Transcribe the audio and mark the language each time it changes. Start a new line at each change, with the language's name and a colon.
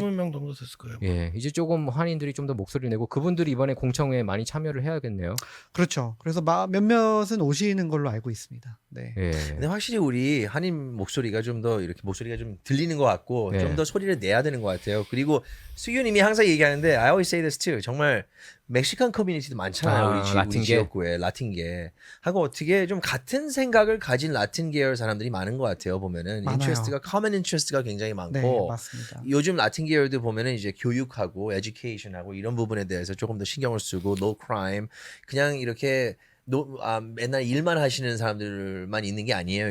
Korean: 20명 정도 됐을 거예요. 예, 이제 조금 한인들이 좀 더 목소리를 내고 그분들이 이번에 공청회에 많이 참여를 해야겠네요. 그렇죠. 그래서 몇몇은 오시는 걸로 알고 있습니다. 네. 예. 근데 확실히 우리 한인 목소리가 좀 더 이렇게 목소리가 좀 들리는 것 같고 네. 좀 더 소리를 내야 되는 것 같아요. 그리고 수규님이 항상 얘기하는데
English: I always say this too.
Korean: 정말 멕시칸 커뮤니티도 많잖아요. 우리 라틴계. 지역구에 라틴계 하고 어떻게 좀 같은 생각을 가진 라틴 계열 사람들이 많은 것 같아요. 보면은 많아요. 인트레스트가
English: common interest
Korean: 가 굉장히 네, 많고 맞습니다. 요즘 라틴 계열도 보면은 이제 교육하고 에듀케이션하고 이런 부분에 대해서 조금 더 신경을 쓰고
English: no crime
Korean: 그냥 이렇게 맨날 일만 하시는 사람들만 있는 게 아니에요.